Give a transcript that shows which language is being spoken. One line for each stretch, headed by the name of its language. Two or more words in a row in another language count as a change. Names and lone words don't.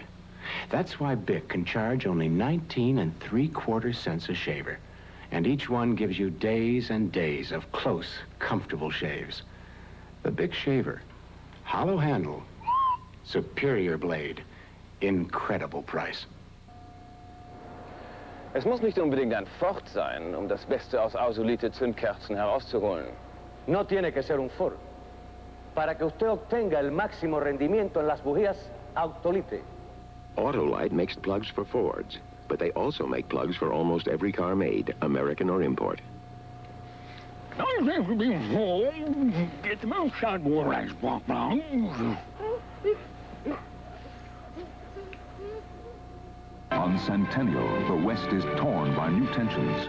English: That's why Bic can charge only 19 3/4 cents a shaver. And each one gives you days and days of close, comfortable shaves. The Bic shaver, hollow handle, superior blade, incredible price.
German: Es muss nicht unbedingt ein Ford sein, das Beste aus ausolite Zündkerzen herauszuholen.
Spanish: No tiene que ser un Ford. Para que usted obtenga el máximo rendimiento en las bujías, Autolite.
English: Autolite makes plugs for Fords, but they also make plugs for almost every car made, American or import. Get the moonshine water On Centennial, the West is torn by new tensions.